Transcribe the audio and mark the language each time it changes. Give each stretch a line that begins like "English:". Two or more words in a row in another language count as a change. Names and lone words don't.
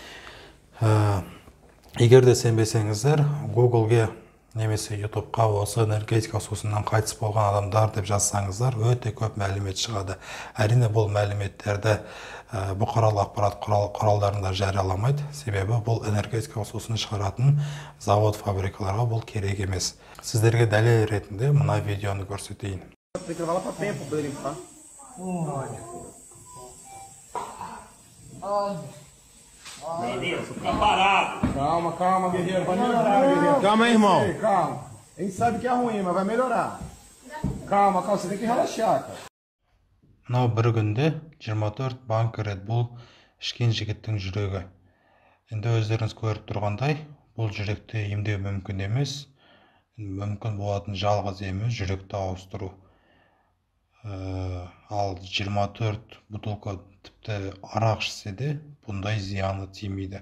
Kazakh: Егер де сенбесеңіздер, Google-ге немесе YouTube-қа осы энергетика сусыннан қайтыс болған адамдар деп жазсаңыздар, өте көп мәлімет шығады. Әрине бұл мәліметтерді бұқаралық ақпарат құралдарында жарияламайды, себебі бұл энергетика сусын шығаратын завод, фабрикаларға бұл керек емес. Сіздерге дәлел ретінде мына видеоны көрсетейін.
Portuguese: Beleza, fica parado. Calma, guerreiro, vai melhorar, guerreiro. Calma aí, irmão. Calma. A gente sabe que é ruim, mas vai melhorar. Calma, você tem que relaxar, cara.
Kazakh: Мынау бір күнде 24 банка Red Bull ішкен жігіттің жүрегі. Енді өздеріңіз көріп тұрғандай, бұл жүректі емдеу мүмкін емес. Мүмкін болатын жалғыз ем жүректі ауыстыру. Ал 24 бутылка тіпті арақ ішсе де бұндай зияны тимейді.